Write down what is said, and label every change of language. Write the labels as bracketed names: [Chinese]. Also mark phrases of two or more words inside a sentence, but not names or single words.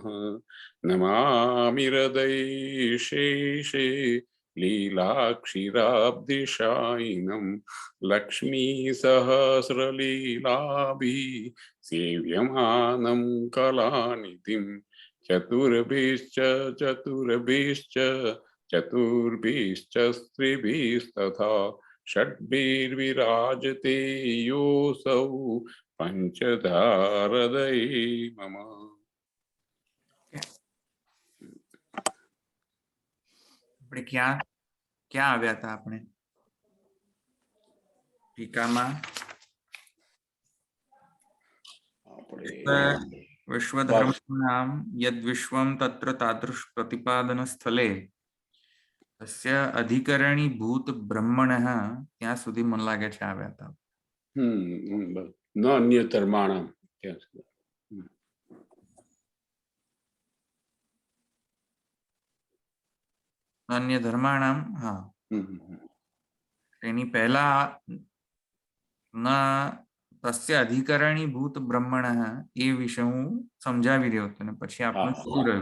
[Sanskrit] नमामि हृदये शेषे लीलाक्षीराब्धिशायिनं लक्ष्मीसहस्रलीलाभिः सेव्यमानं कलानिधिं। चतुर्भिश्च स्त्रिभिस्तथा षड्भिर्विराजते योऽसौ पंचधारदये मम। [Gujarati] આપણે ક્યાં આવ્યા હતા? આપણે ટીકામાં [Sanskrit] विश्वधर्मनाम यद विश्वम तत्र तादृश प्रतिपादन स्थले तस्य अधिकरणी भूत ब्रह्मणः [Gujarati] ત્યાં સુધી મન લાગે છે આવ્યા હતા. [Sanskrit] ન અન્ય ધર્માણામ અન્ય ધર્માણામ. [Gujarati] હા, એની પહેલા ના [Sanskrit] તસ્ય અધિકરણી ભૂત બ્રહ્મણઃ [Gujarati] એ વિશે હું સમજાવી રહ્યો હતો ને પછી આપણું શું રહ્યું?